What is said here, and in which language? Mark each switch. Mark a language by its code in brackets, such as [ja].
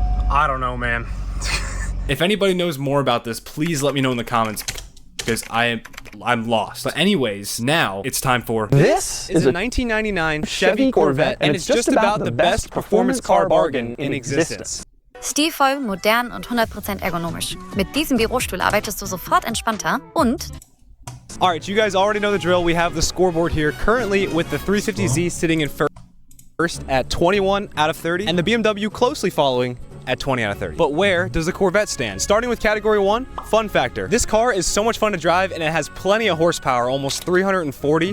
[en] I don't know, man. If anybody knows more about this, please let me know in the comments, because I'm lost. But anyways, now it's time for This is a 1999 Chevy Corvette, and it's just about the best performance car bargain in existence. [de] Stilvoll, modern und 100% ergonomisch. Mit diesem Bürostuhl arbeitest du sofort entspannter und [en] All right, you guys already know the drill. We have the scoreboard here currently with the 350Z sitting in first at 21 out of 30, and the BMW closely following at 20 out of 30. But where does the Corvette stand? Starting with category 1, fun factor. This car is so much fun to drive, and it has plenty of horsepower, almost 340.